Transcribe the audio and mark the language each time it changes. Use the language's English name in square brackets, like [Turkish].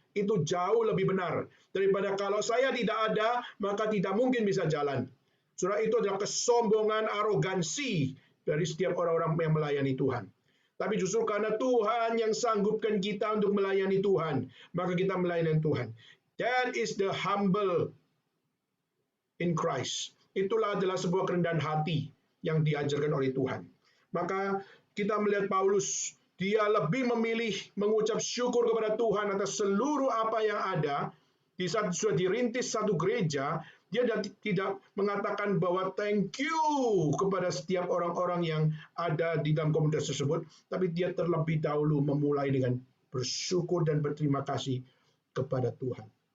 [Indonesian] Itu jauh lebih benar. Daripada kalau saya tidak ada, maka tidak mungkin bisa jalan. Saudara, itu adalah kesombongan, arogansi dari setiap orang-orang yang melayani Tuhan. Tapi justru karena Tuhan yang sanggupkan kita untuk melayani Tuhan, maka kita melayani Tuhan. [English] That is the humble in Christ. [Indonesian] Itulah adalah sebuah kerendahan hati yang diajarkan oleh Tuhan. Maka kita melihat Paulus, dia lebih memilih mengucap syukur kepada Tuhan atas seluruh apa yang ada. Di saat sudah dirintis satu gereja, dia tidak mengatakan bahwa [English] thank you [Indonesian] kepada setiap orang-orang yang ada di dalam komunitas tersebut, tapi dia terlebih dahulu memulai dengan bersyukur dan berterima kasih kepada Tuhan.